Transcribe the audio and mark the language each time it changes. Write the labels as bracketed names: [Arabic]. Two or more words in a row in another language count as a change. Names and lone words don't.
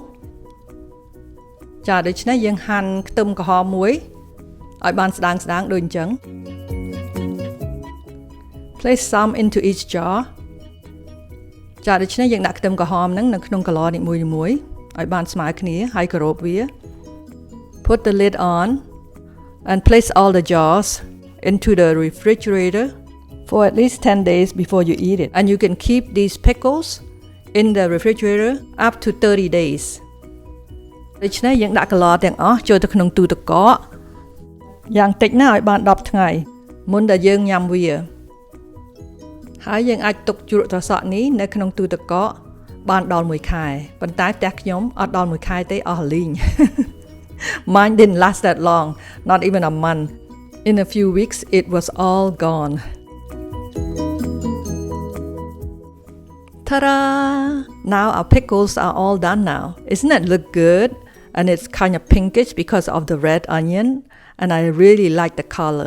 [Khmer] ចាដូច្នេះយើងហាន់ខ្ទឹមក្រហមមួយឲ្យបានស្ដើងដូចអញ្ចឹង [English] Place some into each jar. [Khmer] ចាដូច្នេះយើងដាក់ខ្ទឹមក្រហមហ្នឹងនៅក្នុងកន្លនីមួយៗឲ្យបានស្មើគ្នាហើយគោរពវា [English] Put the lid on and place all the jars into the refrigerator for at least 10 days before you eat it. And you can keep these pickles in the refrigerator up to 30 days. [Khmer] ដូច្នេះយើងដាក់កន្លទាំងអស់ចូលទៅក្នុងទូទឹកកកយ៉ាងតិចណាស់ឲ្យបាន10ថ្ងៃមុនដែលយើងញ៉ាំវាហើយយើងអាចទុកជ្រក់ត្រសក់នេះនៅក្នុងទូទឹកកកបានដល់1ខែប៉ុន្តែផ្ទះខ្ញុំអត់ដល់1ខែទេអស់លីង [English] Mine didn't last that long, not even a month. In a few weeks it was all gone. Ta-da! Now our pickles are all done now. Isn't it look good? And it's kind of pinkish because of the red onion, and I really like the color.